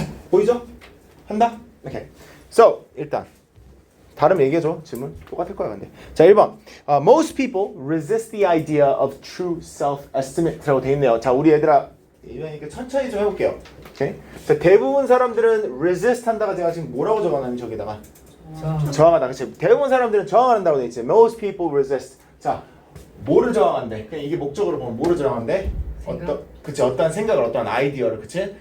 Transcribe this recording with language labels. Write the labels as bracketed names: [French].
[Korean] 보이죠? 한다? 오케이. So 일단 다른 얘기해줘. 질문 똑같을 거야 근데. 자 1번 [English] Most people resist the idea of true self-estimate [Korean] 라고 돼 있네요. 자 우리 얘들아 이러니까 천천히 좀 해볼게요. 오케이? 자 대부분 사람들은 resist 한다가 제가 지금 뭐라고 적어놨니 저기다가 저항하다. 그치? 대부분 사람들은 저항한다고 돼 있지. [English] Most people resist. [Korean] 자 뭐를 저항한대? 그냥 이게 목적으로 보면 뭐를 저항한대? 어떤 생각을 어떤 아이디어를. 그치?